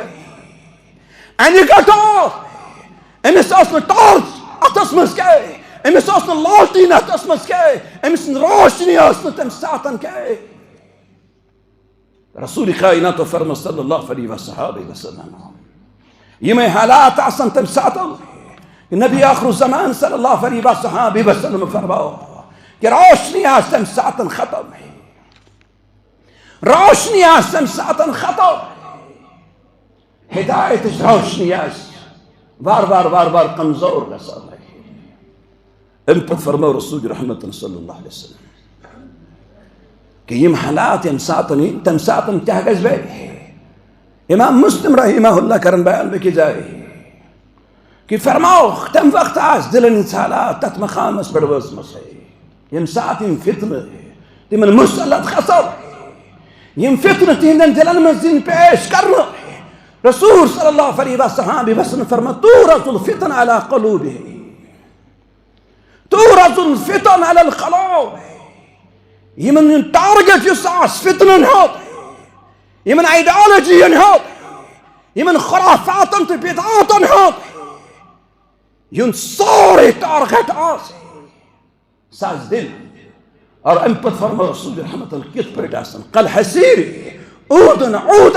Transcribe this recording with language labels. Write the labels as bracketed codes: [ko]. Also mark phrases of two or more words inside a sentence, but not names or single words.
[ks] انہِ گٔٹ اوس أمِس ٲس نہٕ ٹارٕچ اتھس منٛز کینٛہہ أمِس اوس نہٕ لالٹیٖن اتھس منٛز کینٛہہ أمۍ سٕنٛز روشنی ٲس نہٕ تمہِ ساتہٕ کینٛہہ. رسول کائناتو فرمو [ar] صلی اللہ علیہ وسلم [ks] یِمے حالات آسن تمہِ ساتہٕ نبی آخر الزمان [ar] صلی اللہ علیہ وسلم [ks] فرماو کہ روشنی آسہِ تمہِ ساتہٕ ختم. روشنی آسہِ تمہِ ساتہٕ ختم. ہدایتٕچ روشنی آسہِ وار وار کمزور گژھان. امہِ پتہٕ فرمو رسول رحمت [ar] صلی اللہ علیہ وسلم [ks] کہ یِم حالات ییٚمہِ ساتہٕ یِن تمہِ ساتہٕ کیٛاہ گژھِ بیٚیہِ. امام مسلم [ar] رحمہ اللہ [ks] کرن بیان بیٚکِس جایہِ کہ فرماو تمہِ وقتہٕ آسہِ دِلن ہٕنٛز حالات تتھ مقامس پٮ۪ٹھ وٲژمٕژ ییٚمہِ ساتہٕ یِم فتنہٕ تِمن مُسلط کھسن یِم فتنہٕ تِہنٛدٮ۪ن دِلن منٛز یِن پیش کرنہٕ. رسول [ar] صلی اللہ علیہ وسلم [ks] فرماو [ar] تورز الفتن علی قلوبہم تورز الفتن علی القلوب. [ks] یِمن ہُنٛد ٹارگیٹ یُس آسہِ فتنن ہُنٛد یِمن آیڈیالجین ہُنٛد یِمن خرافاتن تہٕ بدعاتن ہُنٛد یُہُنٛد سورُے ٹارگیٹ آسہِ سُہ آسہِ دِل. اور امہِ پتہٕ فرماو رسول رحمت اللہ کِتھ پٲٹھۍ آسن [ar] کالحصیر عودن عودا.